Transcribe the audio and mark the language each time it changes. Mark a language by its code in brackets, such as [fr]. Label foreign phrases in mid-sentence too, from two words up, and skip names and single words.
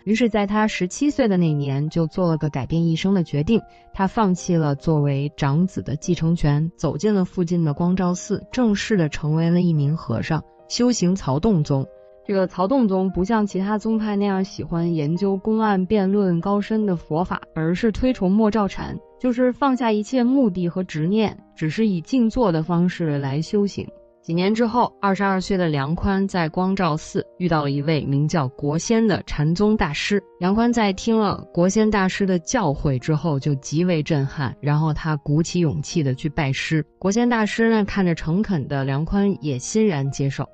[zh] 於是在他17歲的那年，就做了個改變一生的決定，他放棄了作為長子的繼承權，走進了附近的光照寺，正式的成為了一名和尚，修行曹洞宗。这个曹洞宗不像其他宗派那樣喜歡研究公案辯論高深的佛法，而是推崇默照禪，就是放下一切目的和執念，只是以靜坐的方式來修行。幾年之後，22歲的梁寬在光照寺遇到了一位名叫國仙的禪宗大師。梁寬在聽了國仙大師的教誨之後就極為震撼，然後他鼓起勇氣的去拜師。國仙大師呢，看着誠懇的梁寬也欣然接受。